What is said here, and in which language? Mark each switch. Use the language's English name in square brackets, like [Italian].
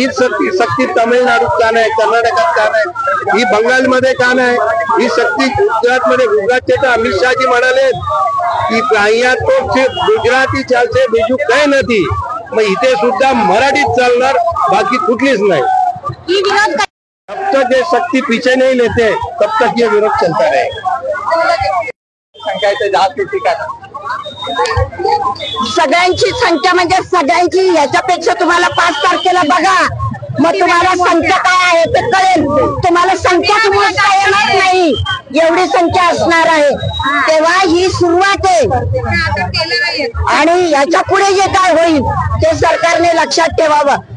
[Marathi] हीच सक्ती तामिळनाडूत का नाही, कर्नाटकात का नाही, ही बंगालमध्ये का नाही, ही सक्ती गुजरातमध्ये? गुजरातचे तर अमित शहाजी म्हणाले की [Gujarati] અહીંયા તો ગુજરાતી ચાલશે, બીજું કઈ નથી. [Marathi] मग इथे सुद्धा मराठीत चालणार, बाकी कुठलीच नाही. [Hindi] जब तक ये शक्ति पीछे नहीं लेते तब तक ये विरोध चलता रहेगा. [Marathi] संख्याचं जास्त ठिकाण सगळ्यांची संख्या म्हणजे सगळ्यांची, याच्यापेक्षा तुम्हाला 5 तारखेला बघा, मग तुम्हाला संख्या काय आहे ते कळेल. तुम्हाला संख्या तुम्हाला येणार नाही, एवढी संख्या असणार आहे. तेव्हा ही सुरुवात आहे आणि याच्या पुढे जे काय होईल ते सरकारने लक्षात ठेवावं.